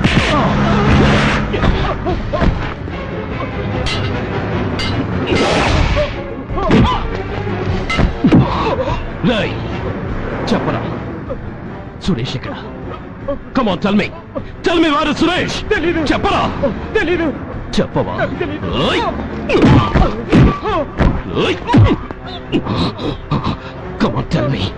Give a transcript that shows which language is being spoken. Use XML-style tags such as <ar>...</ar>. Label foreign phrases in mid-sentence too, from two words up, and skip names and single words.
<te>చెప్పరా సురేష్ ఇక్కడ?</te> <en>Come on, tell me. Tell me where is Suresh?</en> <te>చెప్పరా? తెలీదు. చెప్పవా?</te> <en>Come on, tell me.</en>